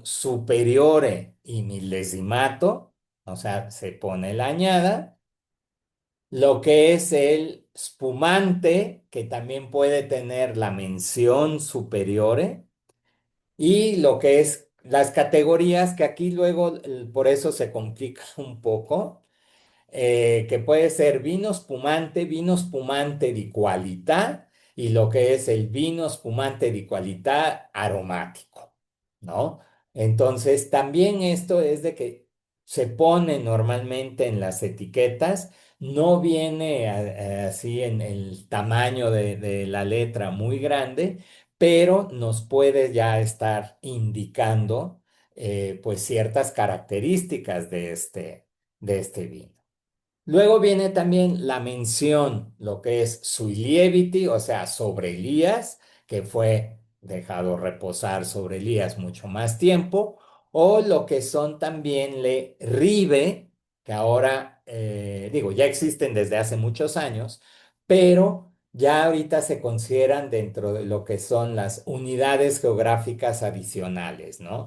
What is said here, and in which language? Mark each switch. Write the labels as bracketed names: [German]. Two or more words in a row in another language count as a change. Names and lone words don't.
[Spanish] superiore y millesimato, o sea, se pone la añada, lo que es el spumante, que también puede tener la mención superiore, y lo que es las categorías, que aquí luego por eso se complica un poco, que puede ser [Italian] vino spumante di qualità [Spanish] y lo que es el [Italian] vino spumante di qualità [Spanish] aromático, ¿no? Entonces, también esto es de que se pone normalmente en las etiquetas, no viene así en el tamaño de la letra muy grande, pero nos puede ya estar indicando pues ciertas características de este vino. Luego viene también la mención, lo que es [Italian] sui lieviti, [Spanish] o sea, sobre Elías, que fue dejado reposar sobre Elías mucho más tiempo, o lo que son también [Italian] le ribe, [Spanish] que ahora, digo, ya existen desde hace muchos años, pero ya ahorita se consideran dentro de lo que son las unidades geográficas adicionales, ¿no?